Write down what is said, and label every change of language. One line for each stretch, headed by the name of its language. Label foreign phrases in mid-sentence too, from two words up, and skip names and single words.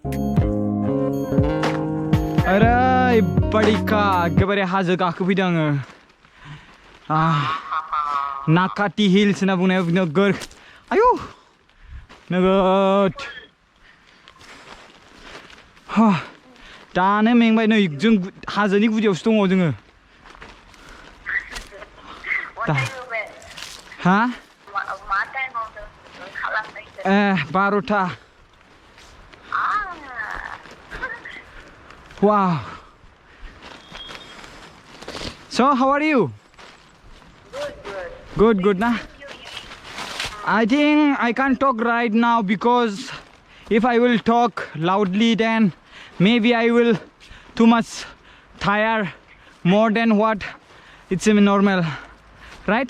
Bodo: ओरैबायदि एखेबारे हाजो गाखोफैदों आङो नाकाटि हिल्स होनना बुंनायाव नोगोर आयु नोगोद दानो मेंबाय नै जों हाजोनि गुदियावसो दङ जोङो
English: हा 12टा wow so how are you good nah I think I can't talk right now because if I will talk loudly then maybe I will too much tired more than what it's normal right